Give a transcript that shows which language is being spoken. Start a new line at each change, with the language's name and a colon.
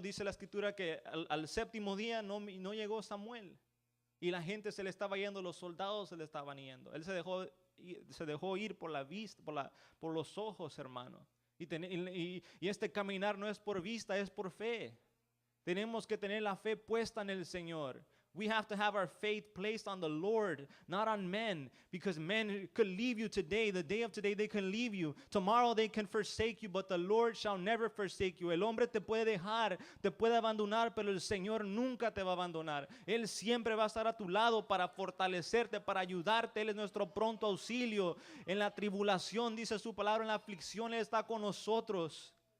Spanish: Dice la escritura que al séptimo día no llegó Samuel. Y la gente se le estaba yendo, los soldados se le estaban yendo. Él se dejó ir por la vista, por los ojos, hermano. Y este caminar no es por vista, es por fe. Tenemos que tener la fe puesta en el Señor.
English: We have to have our faith placed on the Lord, not on men, because men could leave you today. The day of today they can leave you. Tomorrow they can forsake you, but the Lord shall never forsake you.
Spanish: El hombre te puede dejar, te puede abandonar, pero el Señor nunca te va a abandonar. Él siempre va a estar a tu lado para fortalecerte, para ayudarte. Él es nuestro pronto auxilio. En la tribulación, dice su palabra, en la aflicción Él está con nosotros.